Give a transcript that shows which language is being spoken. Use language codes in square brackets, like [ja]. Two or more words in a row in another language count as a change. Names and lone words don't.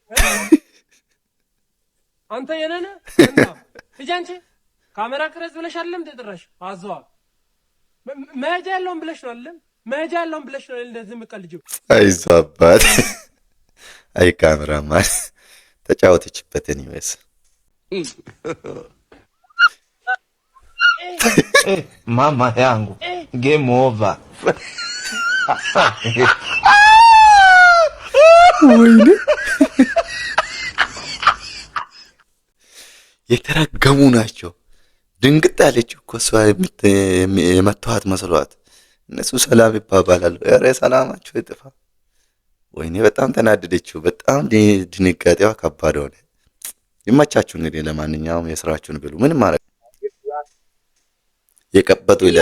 [am] አንተ የኔ ነህ? ሂጂ አንቺ ካሜራ ክረዝ ብለሽ አይደለም ተጥራሽ አዘዋ መሄጃ ያለውን ብለሽ ነው አይደለም? መሄጃ ያለውን ብለሽ ነው እንደዚህ የምትቀልጂው። አይዞህ አባት። አይ ካሜራማን ተጫወተችበትን ይመስል [sw] Mama yangu [en] game over [am] ወይኔ የተረገሙ ናቸው። ድንግጥ አለች እኮ እሷ የመተዋት መስሏት። እነሱ ሰላም ይባባላሉ። ኧረ ሰላማቸው ይጥፋ። ወይኔ በጣም ተናደደችው። በጣም ድንጋጤዋ ከባድ ሆነ። ይመቻችሁ እንግዲህ። ለማንኛውም የስራችሁን ብሉ። ምንም ማለት የቀበጡ ይላል።